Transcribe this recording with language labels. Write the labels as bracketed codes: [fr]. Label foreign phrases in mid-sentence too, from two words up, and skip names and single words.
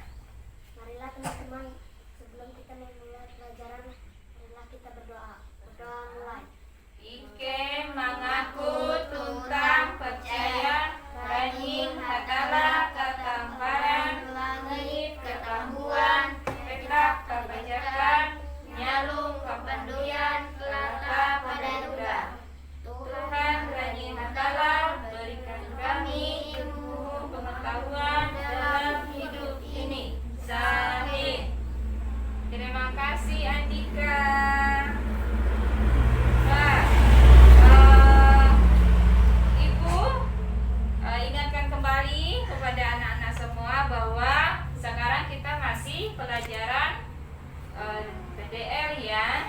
[id] Marilah teman-teman, sebelum kita memulai pelajaran, marilah kita berdoa. Berdoa mulai. [nij] Ike mengaku tuntang percaya rajin hatala ketamparan langit ketahuan petak kebajakan nyalung kependuyan kelata pada duda. [id] Tuhan rajin hatala berikan kami ilmu pengetahuan dalam hidup ini. Amin. Terima kasih Andika. Ibu ingatkan kembali kepada anak-anak semua bahwa sekarang kita masih pelajaran PDL ya.